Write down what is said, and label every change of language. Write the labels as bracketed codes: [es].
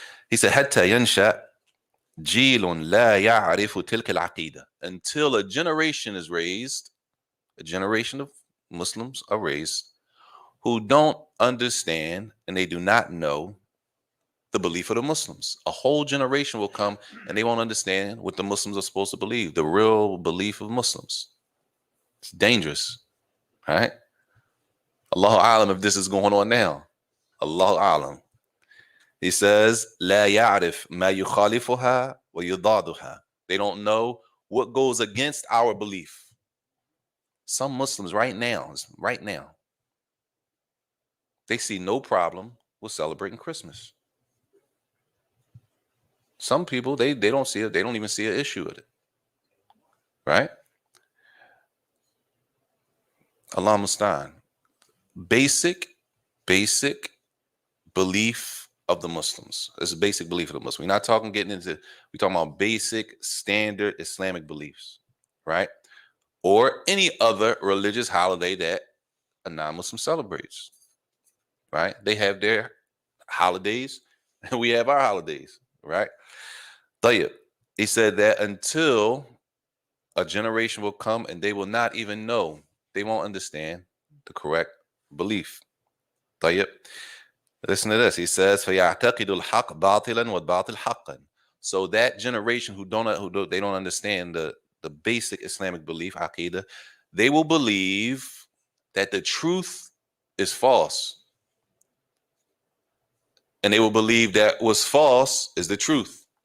[en] He said, [ar] حتى ينشأ جيل لا يعرف تلك العقيدة, [en] until a generation is raised, a generation of Muslims are raised who don't understand and they do not know the belief of the Muslims. A whole generation will come and they won't understand what the Muslims are supposed to believe, the real belief of Muslims. It's dangerous, right? Allahu A'lam if this is going on now. [ar] Allahu A'lam. [en] He says, [ar] لا يعرف ما يخالفها ويضادها. [en] They don't know what goes against our belief. Some Muslims right now, they see no problem with celebrating Christmas. Some people, they don't see it. They don't even see an issue with it. Right? Allah Mustaan. Basic belief of the Muslims. It's a basic belief of the Muslims. We're not talking we're talking about basic standard Islamic beliefs. Right? Or any other religious holiday that a non-Muslim celebrates. Right? They have their holidays and we have our holidays. Right? Tayyib. He said that until a generation will come and they will not even know, they won't understand the correct belief. Tayyib. Listen to this. He says, [ar] فَيَعْتَقِدُ الْحَقْ بَاطِلًا وَالْبَاطِلْ حَقًّا. [en] So that generation who don't understand the basic Islamic belief, aqeedah, they will believe that the truth is false. And they will believe that what's false is the truth.